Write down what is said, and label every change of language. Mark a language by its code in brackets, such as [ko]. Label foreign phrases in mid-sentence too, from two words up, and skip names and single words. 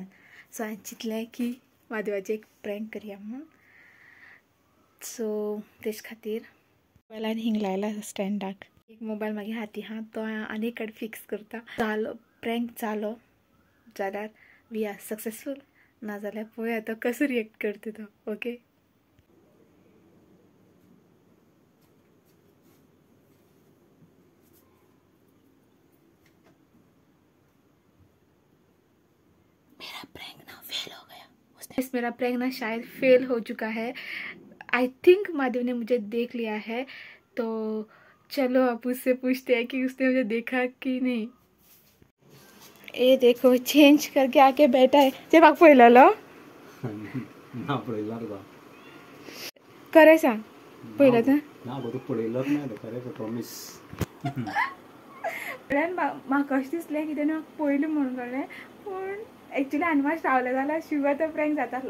[kok] सो हांवें चिंतलें की म्हादेवाचें एक प्रँक करया म्हणून. सो तेज खातीर मोबायलान हिंग लायला स्टँडाक. एक मोबायल मागीर हाती आहा तो आनी कडेन फिक्स करता. जालो प्रँक जालो जाल्यार [en] we are successful [kok] नाजाल्यार पळोवया तो कसो रिएक्ट करता तो. [hi] ओके मेरा प्रैंक ना शायद फेल हो चुका है. [en] I think [hi] महादेव ने मुझे देख लिया है. तो चलो आप उससे पूछते हैं कि उसने मुझे देखा कि नहीं. ये देखो चेंज करके आके बैठा है. [kok] ते बाग पळयलेलो ना पळयला खरें सांग पळयलो तें ना गो तूं पळयलोच ना खरें प्रॉमिस. म्हाका अशें दिसलें कितें म्हाका पळयलें म्हणून कळ्ळें पूण एक्चुली आनी मातशें रावलें जाल्यार शुवर तो प्रँक जाता आसलो.